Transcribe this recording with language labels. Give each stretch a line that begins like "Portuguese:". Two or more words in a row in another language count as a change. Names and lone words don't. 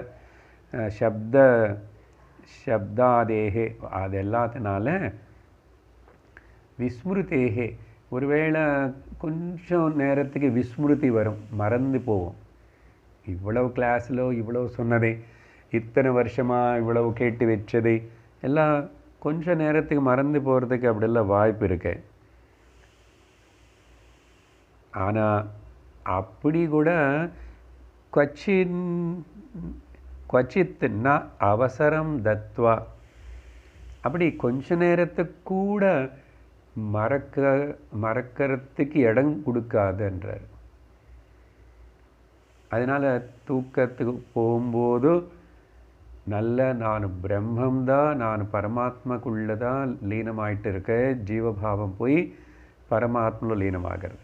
Tamil: சப்தாதேகே அது எல்லாத்தினால விஸ்மிருதேகே ஒருவேளை கொஞ்சம் நேரத்துக்கு விஸ்மிருதி வரும், மறந்து போவோம். இவ்வளவு கிளாஸில் இவ்வளவு சொன்னதே, இத்தனை வருஷமாக இவ்வளவு கேட்டு வச்சதே எல்லாம் கொஞ்சம் நேரத்துக்கு மறந்து போகிறதுக்கு அப்படியெல்லாம் வாய்ப்பு இருக்கு. ஆனால் அப்படி கூட
Sanskrit: क्वचिन् क्वचित् न अवसरं दत्त्वा,
Tamil: அப்படி கொஞ்ச நேரத்துக்கு கூட மறக்கிறதுக்கு இடம் கொடுக்காதுன்றார். அதனால் தூக்கத்துக்கு போகும்போது நல்ல நான் பிரம்மம்தான், நான் பரமாத்மாக்குள்ளதான் லீனமாயிட்டு இருக்க, ஜீவபாவம் போய் பரமாத்மாவில் லீனமாகிறது.